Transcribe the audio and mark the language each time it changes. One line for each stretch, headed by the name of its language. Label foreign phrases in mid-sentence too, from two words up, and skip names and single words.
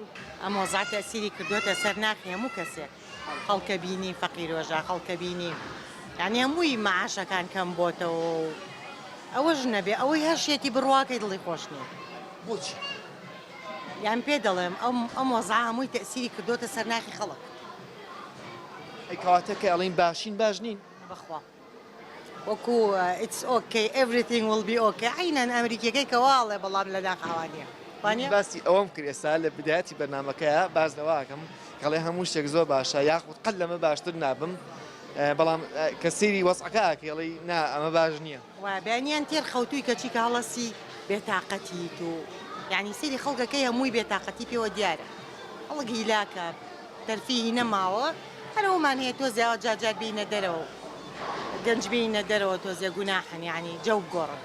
Central Kurdish: ئەم وەزع تەسیری کردوتە سەر ناخی هەموو کەسێک خەڵکە بینی فەقیرۆژە خەڵکە بینی یعنی هەمووی مەعاشەکان کەم بۆتەوە ئەوەش نەبێ ئەوەی هەر شێتی بڕواکەی دڵی خۆش نییە بۆچی یان پێ دەڵێم ئەم وەزع هەمووی تەسیری کردوتە سەر ناخی خەڵک ئەی کەواتە کە ئەڵین باشین باش نین بەخوا وەکو
English: it's okay everything will be okay
Central Kurdish: عینەن ئەمریکیەکەی کەواڵێ بەڵام لە داخاوانیە باسی ئەوەم کرد ئێستا لە بدایەتی بەرنامەکەیە باز لەواکەم کەڵێ هەموو شتێک زۆر باشە یاخود قەت لەمە باشتر نابم بەڵام کە سەیری وەزعەکە کێڵی نا ئەمە باش نییە بەیانیان تێر خەوتووی کەچی کە هەڵەسی بێتاقەتیت و یعنی سەیری خەڵکەکەی هەمووی بێتاقەتی پێوە دیارە هەڵک هیلاکە تەرفیهی نەماوە هەرەوەمان هەیە تۆ زیاوە جاجار بینە دەرەوە گەنج بینە دەرەوە تۆزیە گوناحن یعنی جەو گۆڕن